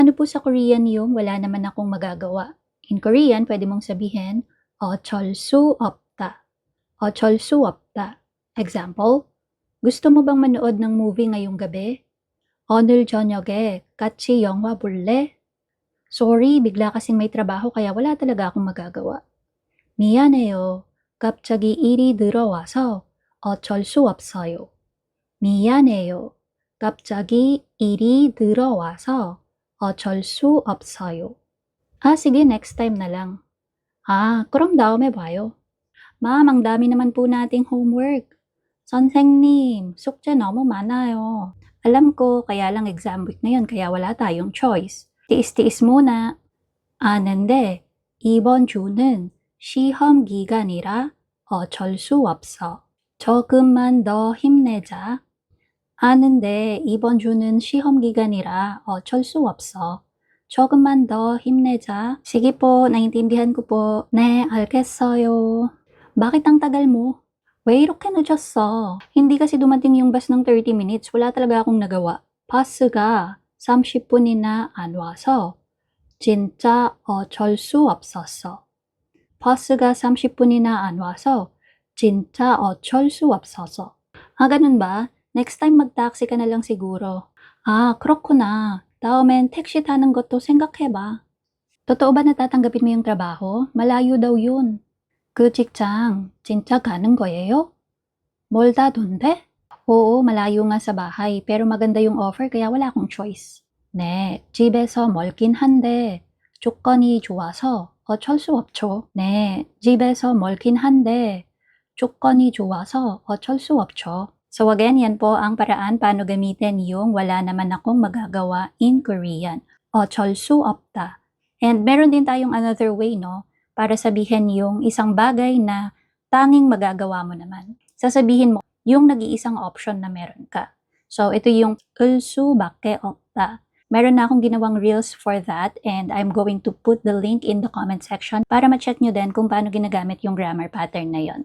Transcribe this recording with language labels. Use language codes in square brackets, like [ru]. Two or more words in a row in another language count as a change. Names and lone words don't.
[tl] Ano po sa Korean yung wala naman akong magagawa? [en] In Korean, [tl] pwede mong sabihin, [ko] 어쩔 수 없다. 어쩔 수 없다. [tl] Example, gusto mo bang manood ng movie ngayong gabi? [ko] 오늘 저녁에 같이 영화 볼래? [tl] Sorry, bigla kasing may trabaho kaya wala talaga akong magagawa. [ko] 미안해요. 갑자기 일이 들어와서 어쩔 수 없어요. 미안해요. 갑자기 일이 들어와서 어쩔 수 없어요. [tl] Sige, [en] next time [tl] na lang. [ko] 그럼 다음에 봐요. [tl] Ma'am, ang dami naman po nating homework. [ko] 선생님, 숙제 너무 많아요. [tl] Alam ko, kaya lang [en] exam week [tl] na yun, kaya wala tayong choice. Tiis-tiis muna. [ko] 아는데, 이번 주는 시험 기간이라 어쩔 수 없어. 조금만 더 힘내자. 아는데, 이번 주는 시험 기간이라 어쩔 수 없어. 조금만 더 힘내자. [tl] Sige po, naintindihan ko po. [ko] 네, 알겠어요. [tl] Bakit ang tagal mo? [ko] 왜 이렇게 늦었어? [tl] Hindi kasi dumating yung bus ng 30 minutes. Wala talaga akong nagawa. [ko] 버스가 30분이나 안 와서 진짜 어쩔 수 없었어. 버스가 30분이나 안 와서 진짜 어쩔 수 없었어. [tl] Ganun ba? [en] Next time [tl] mag-taxi ka na lang siguro. [ko] 그렇구나. 다음엔 택시 타는 것도 생각해봐. [tl] Totoo ba natatanggapin mo yung trabaho? Malayo daw yun. [ko] 그 직장 진짜 가는 거예요? 멀다던데? [tl] Oo, malayo nga sa bahay pero maganda yung offer kaya wala akong choice. [ko] 네, 집에서 멀긴 한데 조건이 좋아서 어쩔 수 없죠. 네, 집에서 멀긴 한데 조건이 좋아서 어쩔 수 없죠. [en] So again, [tl] yan po ang paraan paano gamitin yung wala naman akong magagawa [en] in Korean. [ko] 어쩔 수 없다. [tl] And meron din tayong [en] another way, [tl] no? Para sabihin yung isang bagay na tanging magagawa mo naman. Sasabihin mo yung nag-iisang option na meron ka. So ito yung [ko] 을 수밖에 없다. [tl] Meron na akong ginawang [en] reels for that and I'm going to put the link in the comment section [tl] para ma-check nyo din kung paano ginagamit yung [en] grammar pattern [tl] na yon.